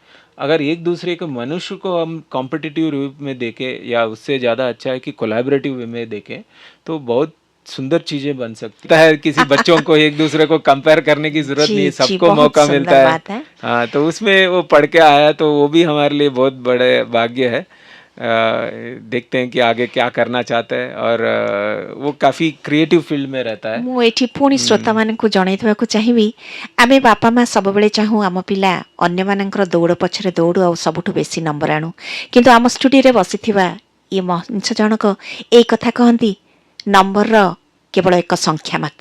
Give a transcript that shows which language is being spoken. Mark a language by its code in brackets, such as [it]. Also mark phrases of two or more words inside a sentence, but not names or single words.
[hi] अगर एक दूसरे को मनुष्य को हम कॉम्पिटिटिव रूप में देखें या उससे ज़्यादा अच्छा है कि कोलैबोरेटिव वे में देखें तो बहुत सुंदर चीज़ें बन सकती है। किसी बच्चों को एक दूसरे को कंपेयर करने की ज़रूरत नहीं है, जी, जी, सबको बहुत मौका सुंदर मिलता है। बात है। हाँ, तो उसमें वो पढ़ के आया तो वो भी हमारे लिए बहुत बड़े भाग्य है। देखते हैं कि आगे क्या करना चाहता है और वो काफ़ी क्रिएटिव फील्ड में रहता है। [or] ମୁଁ ଏଠି ପୁଣି ଶ୍ରୋତାମାନଙ୍କୁ ଜଣାଇଦେବାକୁ ଚାହିଁବି, ଆମେ ବାପା ମା ସବୁବେଳେ ଚାହୁଁ ଆମ ପିଲା ଅନ୍ୟମାନଙ୍କର ଦୌଡ଼ ପଛରେ ଦୌଡ଼ୁ ଆଉ ସବୁଠୁ ବେଶୀ ନମ୍ବର ଆଣୁ, କିନ୍ତୁ ଆମ ଷ୍ଟୁଡ଼ିଓରେ ବସିଥିବା ଇଏ ମଣିଷ ଜଣକ ଏଇ କଥା କହନ୍ତି, ନମ୍ବରର କେବଳ ଏକ ସଂଖ୍ୟା ମାତ୍ର।